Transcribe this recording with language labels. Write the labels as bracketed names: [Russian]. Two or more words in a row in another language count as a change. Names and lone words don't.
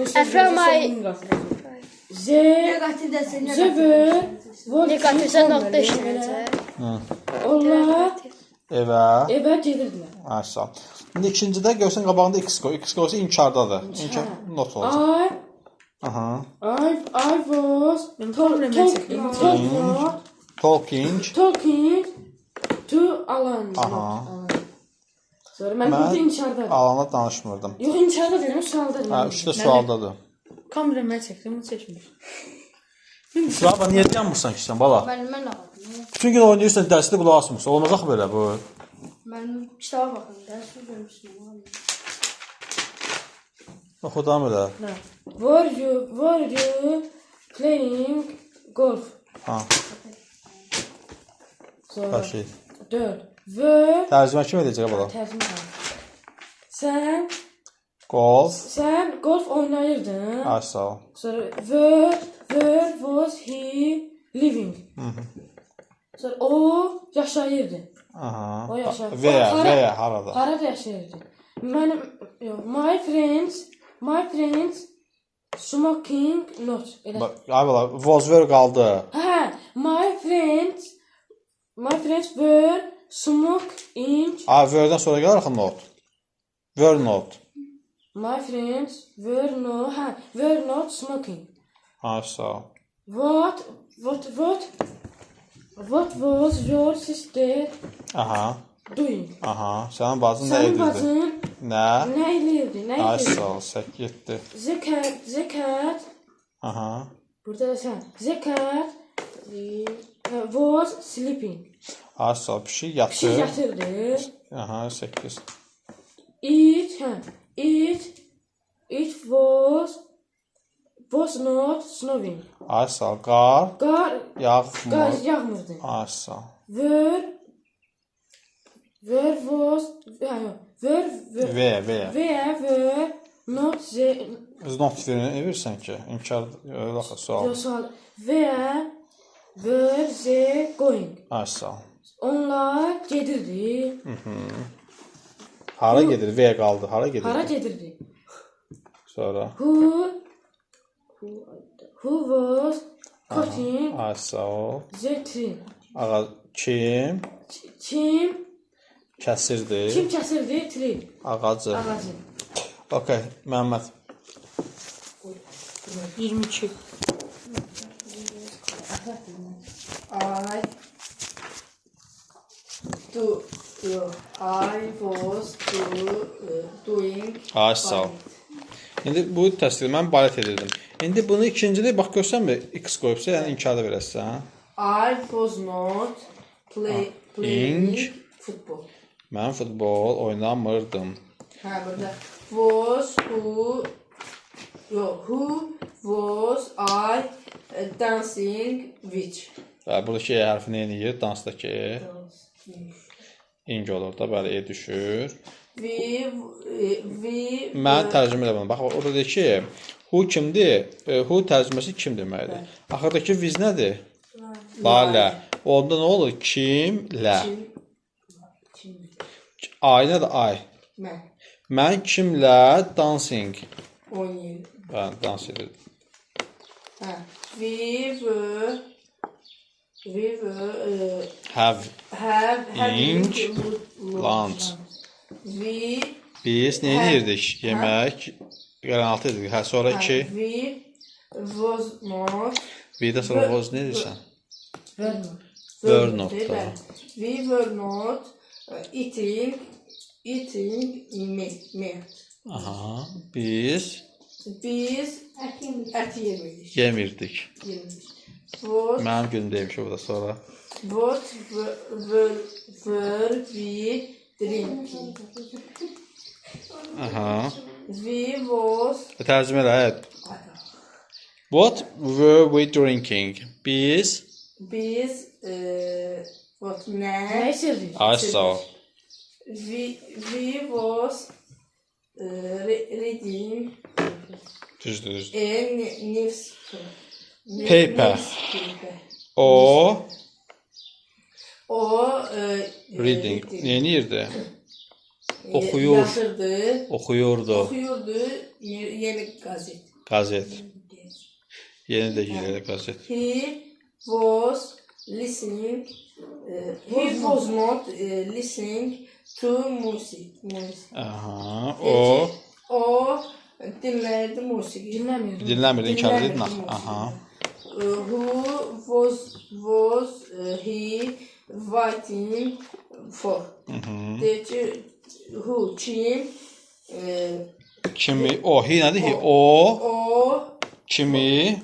[Azerbaijani] Əframay. Z, Negatif desin. Zöbür, Negativsə notda işləyəcək. onlar Evə. evə gedirdilər. Ay sağ ol. İndi ikincidə görsən qabağında x qoy. X qoysa inkardadır. İnkar not olacaq. Aha. [English] I was Talking. to Alan. [Azerbaijani] Aha. Sonra mən burada inkarda. Alana danışmırdım. Yox, inkarda deyirəm, sualda Ha, deyirəm. üçdə sualdadır. Kamera mən çəkdim, bunu çəkmir. Sıra niyə dayanmırsan ki sən bala? Mən ağladım. Bütün gün oynayırsan, dərsdə qulaq asmırsan. Olmaz axı belə bu. Mən kitaba baxıram. Dərs görmüşdüm. Oxu davam elə. [English] Were you playing golf? [Azerbaijani] Ha, Sonra hər şey. [English] 4. Were [Azerbaijani] Tərcümə kim edəcək bala? tərcümə edir. Sən golf oynayırdın. Ay sağ ol. [English] Sonra where was he living? [Azerbaijani] Sonra o yaşayırdı. Aha. O yaşayırdı. Veya harada. Harada yaşayırdı? Yox, [English] my friends smoking not. [Azerbaijani] Elə. Ay bala, [English] was were [Azerbaijani] qaldı. Hə, my friends were smoking. Ay were-dən sonra gəlir axı not. [English] Were not. My friends were not smoking. [Azerbaijani] Ay sağ ol. [English] What was your sister [Azerbaijani] Aha. [English] doing? [Azerbaijani] Aha. Sənin bacın nə Sənin edirdi? bacın Nə? nə edirdi? Ay sağ ol. 7. Zekat. Aha. Burada da sən. Zekat [English] was sleeping. [Azerbaijani] Ay sağ ol. Pişik Pişik yatır. yatırdı. Aha 8. [English] It was not snowing. [Azerbaijani] Ay sağ ol. Qar Qar yağmır. yağmırdı. Ay sağ ol. [English] Where were not the [Azerbaijani] Biz not verini evirsən ki, inkar yox sual. [English] where were they going? [Azerbaijani] Ay sağ ol. Onlar gedirdi. Hara gedir? V qaldı. Hara gedir? Hara gedirdi? Sonra. [English] Who was cutting [Azerbaijani] Ay sağ ol. [English] the tree? [Azerbaijani] Ağa kim Kim kəsirdi kəsirdi tree? ağacı? Ağacı. Okay, Məhəmməd. 22. [English] I was doing. [Azerbaijani] Ay sağ ol. İndi bu təsdiq mən balet edirdim. İndi bunu ikincidə bax görsənmə x qoyubsa, yəni inkarda verəsən. [English] I was not playing football. [Azerbaijani] Mən futbol oynamırdım. Ha burada [English] who was I dancing with? [Azerbaijani] Və buradakı e hərfi nə edir? Dansdakı e. İng olur da, bəli, e düşür. Mən tərcümə elə bunu. Bax, orada deyir ki, who kimdir? Who tərcüməsi kim deməkdir? Axırdakı biz nədir? Lalə. Onda nə olur? Kimlə? Ay nədir? Ay. Mən kimlə dancing? Oynayır. Mən dans edirdim. [English] We were Having lunch. [Azerbaijani] Biz nə edirdik? Yemək, qəranaltı edirdik. Hə, sonra ki, [English] We was not [Azerbaijani] bir də sonra was nə edirsən? [English] were not. We were not eating meat. [Azerbaijani] Aha, biz ət yemirdik. yemirdik. [English] What [Azerbaijani] Mənim günüm demiş o da sonra. [English] were we drinking? [Azerbaijani] Aha. [English] We was [Azerbaijani] Tərcümə elə, hə. [English] What were we drinking? Biz what [Azerbaijani] Nə ne? içirdik? ay sağ ol. [English] We was reading [Azerbaijani] Düzdür. [English] a Paper. newspaper. [Azerbaijani] O reading. Nə edirdi? Oxuyur. Yatırdı. Oxuyurdu. Oxuyurdu. Yeni gazet. Qazet. Yeni də gəlir qazet. [English] He was listening. He was not listening to music. [Azerbaijani] Aha, o O dinləyirdi musiqi. Dinləmir. dinləmir, inkar edirdi. Aha. [English] Who was he waiting for? [Azerbaijani] Deyir ki, who, kim? Kimi, o, hi nədir? Hi, o, O kimi,